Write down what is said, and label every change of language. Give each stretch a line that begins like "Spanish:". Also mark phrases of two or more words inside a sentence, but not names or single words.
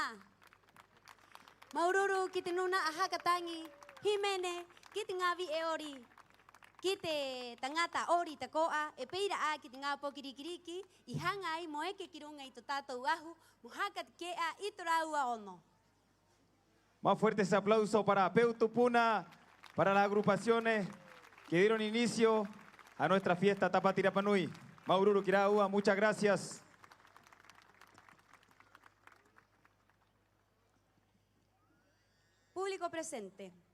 Rapanui: Maururu ki te nuna a hakatangi, himene, ki te ngawi e ori. Ki te tangata ori te koa, e peira a ki te ngā pokirikiriki, I hanga ai mo eke ki runga I to tātou ahu, mo haka te kea I to raua ono.
Spanish: Más fuerte ese aplauso para Peu Tupuna, para las agrupaciones que dieron inicio a nuestra fiesta Tapati Rapa Nui.
Rapanui: Maururu Kiraua,
Spanish: muchas gracias. Público presente.